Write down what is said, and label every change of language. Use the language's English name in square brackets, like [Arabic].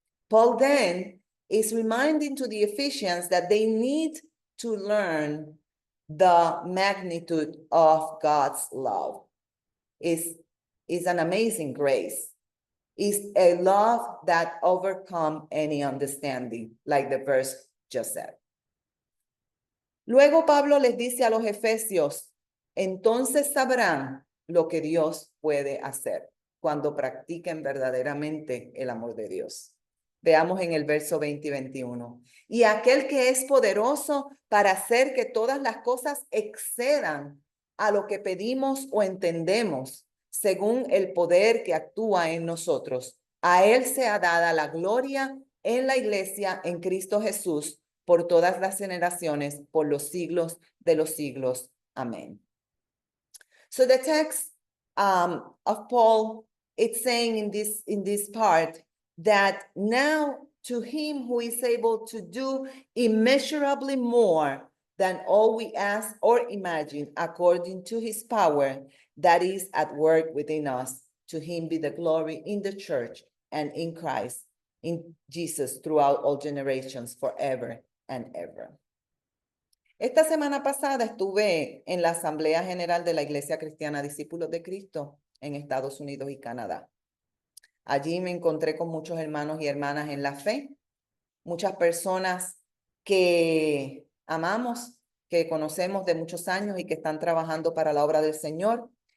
[English] Paul then is reminding to the Ephesians that they need to learn the magnitude of God's love. Is an amazing grace. Is a love that overcomes any understanding, like the verse just said. [Spanish] Luego Pablo les dice a los efesios, entonces sabrán lo que Dios puede hacer cuando practiquen verdaderamente el amor de Dios. Veamos en el verso 20 y 21. Y aquel que es poderoso para hacer que todas las cosas excedan a lo que pedimos o entendemos, según el poder que actúa en nosotros. A él sea dada la gloria en la iglesia en Cristo Jesús por todas las generaciones, por los siglos de los siglos. Amén. [English] So the text of Paul, it's saying in this part that now to him who is able to do immeasurably more than all we ask or imagine, according to his power that is at work within us, to him be the glory in the church and in Christ, in Jesus, throughout all generations, forever and ever. [Spanish] Esta semana pasada estuve en la Asamblea General de la Iglesia Cristiana Discípulos de Cristo en Estados Unidos y Canadá. Allí me encontré con muchos hermanos y hermanas en la fe, muchas personas que amamos, que conocemos de muchos años y que están trabajando para la obra del Señor.